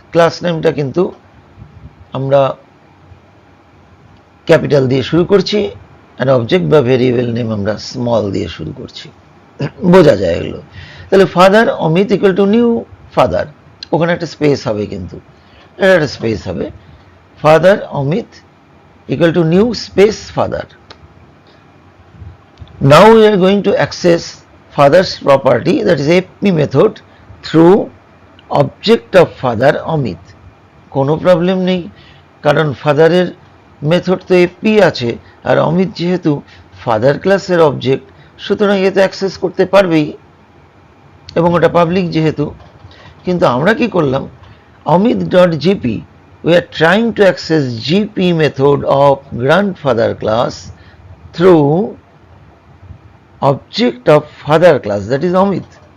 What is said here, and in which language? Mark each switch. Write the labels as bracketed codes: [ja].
[bn] Class নেমটা কিন্তু আমরা ক্যাপিটাল দিয়ে শুরু করছি, আর অবজেক্ট বা ভেরিয়েবল নেম আমরা স্মল দিয়ে শুরু করছি, বোঝা যায় এগুলো। তাহলে father Amit equal to new father, ওখানে একটা স্পেস হবে, কিন্তু এটা একটা স্পেস হবে, father Amit equal to new space father. [en] Now we are going to access father's property, that is fp method, through object of father Amit. [bn] কোনো প্রবলেম নেই, কারণ ফাদারের মেথড তো এফপি আছে, আর অমিত যেহেতু ফাদার ক্লাসের অবজেক্ট, সুতরাং এতে অ্যাক্সেস করতে পারবেই, এবং ওটা পাবলিক যেহেতু। কিন্তু আমরা কি করলাম, Amit dot GP, we are trying to access GP method of grandfather class through [en] object of father class, that is [bn] Amit.